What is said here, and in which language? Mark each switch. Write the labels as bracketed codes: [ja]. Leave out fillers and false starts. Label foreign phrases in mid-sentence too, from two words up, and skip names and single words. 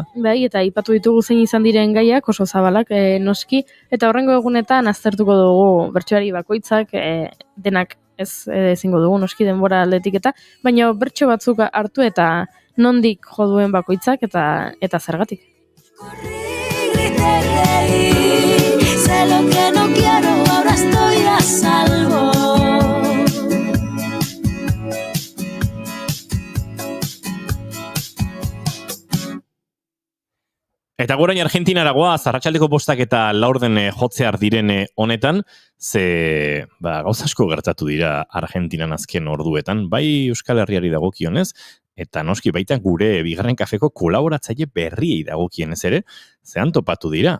[eu] Bai, eta aipatu ditugu zein izan diren gaiak oso zabalak noski, eta horrengo egunetan aztertuko dugu bertsoari bakoitzak denak ez ezingo dugu noski denbora aldetik eta, baina bertso batzuk hartu eta nondik jo duen bakoitzak eta zergatik. [es] Sé lo que no quiero, ahora estoy a salvo. [eu] Eta gorain Argentinara goaz, arratsaldeko 5 eta 4 jotzear diren honetan, ze gauza asko gertatu dira Argentinan azken orduetan, bai Euskal Herriari dagokionez, eta noski baita gure bigarren kafeko kolaboratzaile berriei dagokienez ere, zehan topatu dira.